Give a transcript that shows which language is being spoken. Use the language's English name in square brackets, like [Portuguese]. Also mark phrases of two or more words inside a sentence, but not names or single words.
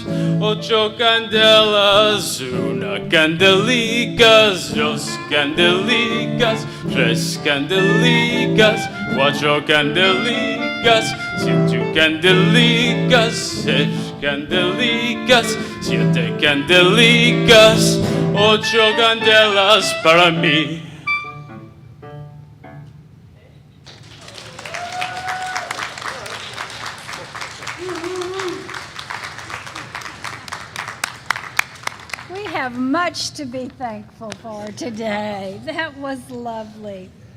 [Ladino] ocho candelas, una candelica, dos candelicas, tres candelicas, cuatro candelicas, cinco candelicas, seis candelicas, siete candelicas, ocho candelas para mí. [English] We have much to be thankful for today. That was lovely.